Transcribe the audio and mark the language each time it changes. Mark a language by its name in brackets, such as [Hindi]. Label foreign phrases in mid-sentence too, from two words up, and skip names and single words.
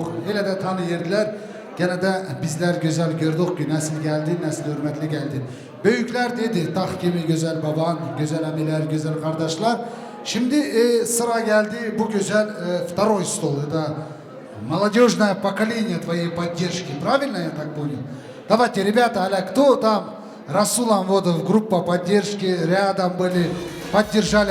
[Turkish] Hele de tanıyırlar. Gene de bizler güzel gördük ki nesil geldi, nesil hürmetli geldi. Büyükler dedi, tak gibi güzel baban, güzel emiler, güzel kardeşler. Şimdi sıra geldi bu güzel [Russian] второй стол. Это молодежное поколение твоей поддержки. Правильно я так понял? Давайте, ребята, аля, кто там Расулом вот в группа поддержки рядом были, поддержали.